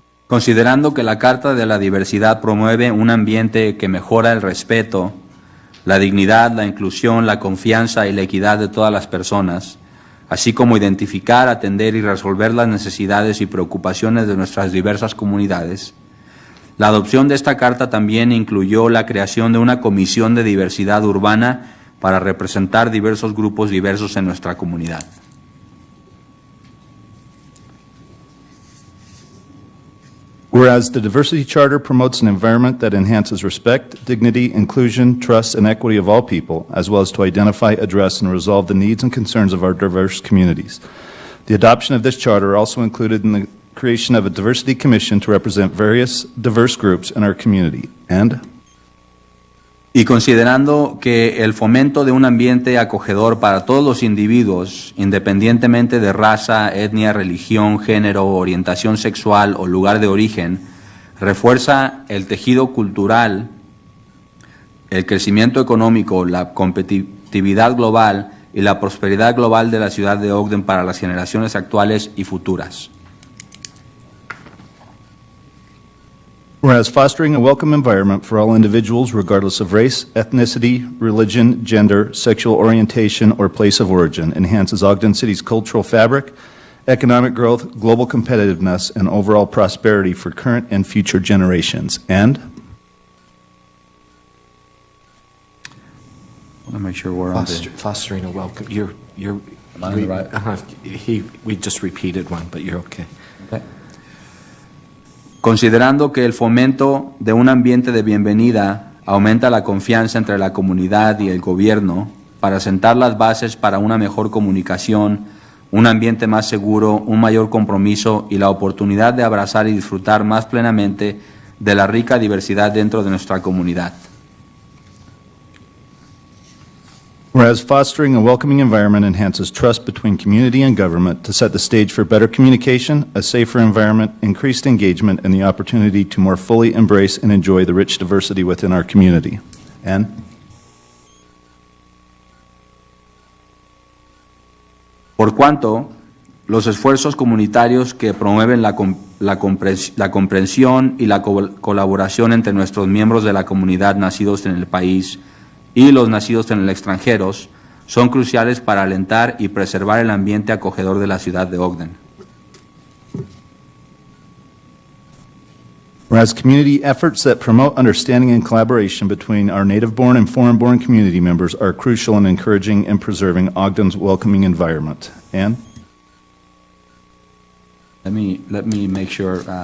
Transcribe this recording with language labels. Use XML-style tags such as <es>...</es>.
<es>Considerando que la Carta de la Diversidad promueve un ambiente que mejora el respeto, la dignidad, la inclusión, la confianza y la equidad de todas las personas, así como identificar, atender y resolver las necesidades y preocupaciones de nuestras diversas comunidades. La adopción de esta carta también incluyó la creación de una comisión de diversidad urbana para representar diversos grupos diversos en nuestra comunidad.</es> <en>whereas the Diversity Charter promotes an environment that enhances respect, dignity, inclusion, trust, and equity of all people, as well as to identify, address, and resolve the needs and concerns of our diverse communities. The adoption of this charter also included in the creation of a Diversity Commission to represent various diverse groups in our community. And</en> <es>Y considerando que el fomento de un ambiente acogedor para todos los individuos, independientemente de raza, etnia, religión, género, orientación sexual o lugar de origen, refuerza el tejido cultural, el crecimiento económico, la competitividad global y la prosperidad global de la ciudad de Ogden para las generaciones actuales y futuras.</es> <en>whereas fostering a welcome environment for all individuals regardless of race, ethnicity, religion, gender, sexual orientation, or place of origin enhances Ogden City's cultural fabric, economic growth, global competitiveness, and overall prosperity for current and future generations. And I want to make sure we're on the... Fostering a welcome. You're. Am I on the right? We just repeated one, but you're okay. Okay.</en> <es>Considerando que el fomento de un ambiente de bienvenida aumenta la confianza entre la comunidad y el gobierno para sentar las bases para una mejor comunicación, un ambiente más seguro, un mayor compromiso y la oportunidad de abrazar y disfrutar más plenamente de la rica diversidad dentro de nuestra comunidad.</es> <en>whereas fostering a welcoming environment enhances trust between community and government to set the stage for better communication, a safer environment, increased engagement, and the opportunity to more fully embrace and enjoy the rich diversity within our community. And</en> <es>Por cuanto los esfuerzos comunitarios que promueven la comprensión y la colaboración entre nuestros miembros de la comunidad nacidos en el país y los nacidos en el extranjero son cruciales para alentar y preservar el ambiente acogedor de la ciudad de Ogden.</es> <en>whereas community efforts that promote understanding and collaboration between our native-born and foreign-born community members are crucial in encouraging and preserving Ogden's welcoming environment. And Let me make sure.</en>